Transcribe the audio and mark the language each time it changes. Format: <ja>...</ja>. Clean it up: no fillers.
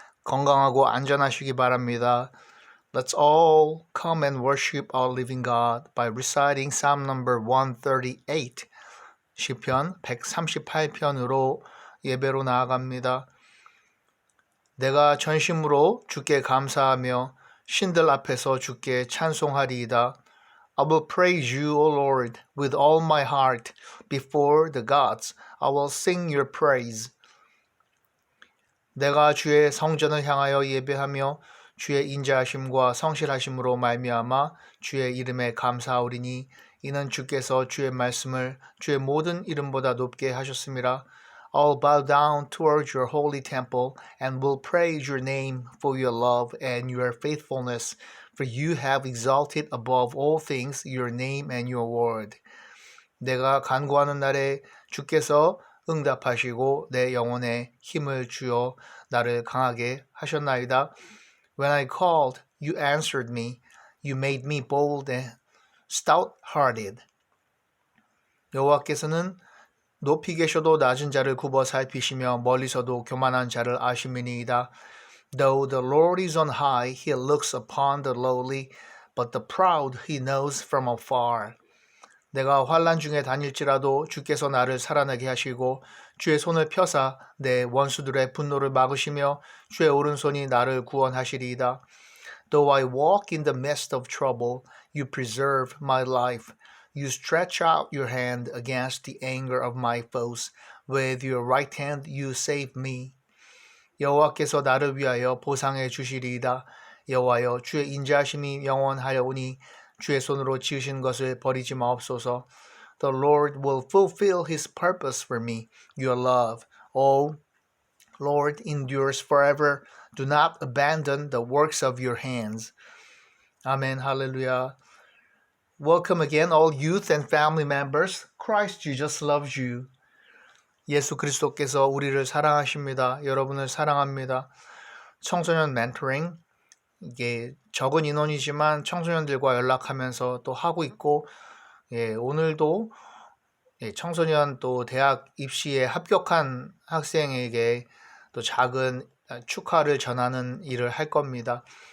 <ko>건강하고 안전하시기 바랍니다.</ko> <en>Let's all come and worship our living God by reciting Psalm number 138.</en> <ko>시편 138편으로 예배로 나아갑니다. 내가 전심으로 주께 감사하며 신들 앞에서 주께 찬송하리이다.</ko> <en>I will praise you, O Lord, with all my heart. Before the gods, I will sing your praise.</en> <ko>내가 주의 성전을 향하여 예배하며 주의 인자하심과 성실하심으로 말미암아 주의 이름에 감사하오리니 이는 주께서 주의 말씀을 주의 모든 이름보다 높게 하셨음이라.</ko> <en>I'll bow down towards your holy temple and will praise your name for your love and your faithfulness, for you have exalted above all things your name and your word.</en> <ko>내가 간구하는 날에 주께서 응답하시고 내 영혼에 힘을 주어 나를 강하게 하셨나이다.</ko> <en>When I called, you answered me. You made me bold and stout-hearted.</en> <ko>여호와께서는 높이 계셔도 낮은 자를 굽어 살피시며 멀리서도 교만한 자를 아심이니이다.</ko> <en>Though the Lord is on high, he looks upon the lowly, but the proud he knows from afar.</en> <ko>내가 환난 중에 다닐지라도 주께서 나를 살아나게 하시고 주의 손을 펴사 내 원수들의 분노를 막으시며 주의 오른손이 나를 구원하시리이다.</ko> <en>Though I walk in the midst of trouble, you preserve my life. You stretch out your hand against the anger of my foes. With your right hand you save me.</en> <ko>여호와께서 나를 위하여 보상해 주시리이다. 여호와여 주의 인자하심이 영원하려오니 주의 손으로 지으신 것을 버리지 마옵소서.</ko> <en>The Lord will fulfill his purpose for me. Your love, O Lord, endures forever. Do not abandon the works of your hands. Amen. Hallelujah. Welcome again, all youth and family members. Christ Jesus loves you.</en> <ko>예수 그리스도께서 우리를 사랑하십니다. 여러분을 사랑합니다. 청소년 멘토링, 이게 적은 인원이지만 청소년들과 연락하면서 또 하고 있고, 오늘도 청소년 또 대학 입시에 합격한 학생에게 또 작은 축하를 전하는 일을 할 겁니다.</ko>